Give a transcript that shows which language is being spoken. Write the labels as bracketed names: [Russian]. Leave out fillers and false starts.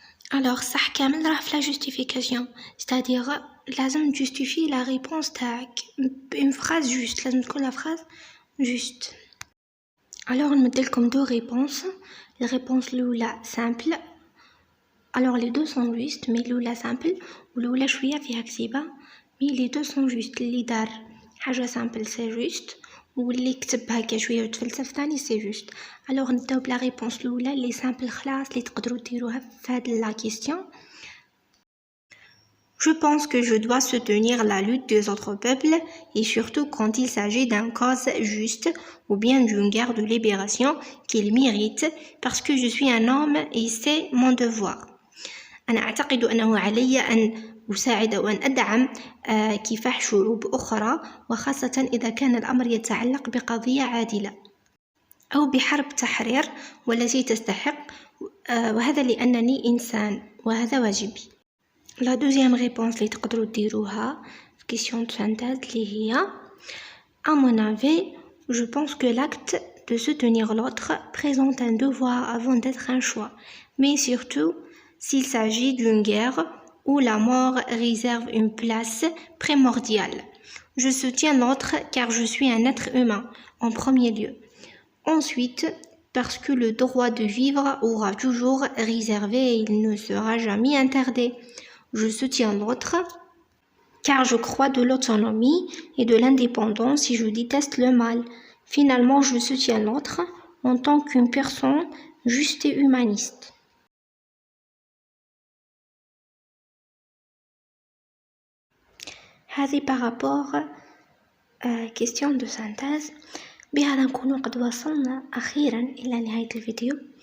[French] Alors [Arabic] صح كامل راه في [French] la justification, c'est-à-dire [Arabic] لازم [French] justifier la réponse [Arabic] تاعك [French] une phrase juste, [Arabic] لازم تكون [French] la phrase juste. Alors [Arabic] نمدلكم [French] deux réponses. La réponse [Arabic] الأولى [French] simple. Alors les deux sont justes, mais [Arabic] الأولى [French] simple [Arabic] والأولى شوية فيها كتيبة. [French] Mais les deux sont justes. [Arabic] اللي دار حاجة [French] simple c'est juste, [Arabic] واللي كتب هكا شوية وتفلسف ثاني [French] c'est juste. Alors [Arabic] نبداو بلا [French] réponse [Arabic] الأولى اللي [French] simple [Arabic] خلاص اللي تقدروا ديروها في هاد [French] la question. Je pense que je dois soutenir la lutte des autres peuples et surtout quand il s'agit d'une cause juste ou bien d'une guerre de libération qu'ils méritent parce que je suis un homme et c'est mon devoir. [Arabic] أنا أعتقد أنه علي أن أساعد وأن أدعم كفاح شعوب أخرى وخاصة إذا كان الأمر يتعلق بقضية عادلة أو بحرب تحرير والتي تستحق وهذا لأنني إنسان وهذا واجبي. [French] La deuxième réponse [Arabic] اللي تقدروا ديروها في [French] question de synthèse [Arabic] اللي هي [French] à mon avis je pense que l'acte de soutenir l'autre présente un devoir avant d'être un choix mais surtout s'il s'agit d'une guerre où la mort réserve une place primordiale. Je soutiens l'autre car je suis un être humain en premier lieu. Ensuite, parce que le droit de vivre aura toujours réservé et il ne sera jamais interdit. Je soutiens l'autre car je crois de l'autonomie et de l'indépendance et je déteste le mal. Finalement, je soutiens l'autre en tant qu'une personne juste et humaniste. [Arabic] هذه [French] par rapport question de synthèse. [Arabic] بهذا نكون قد وصلنا أخيرا إلى نهاية الفيديو.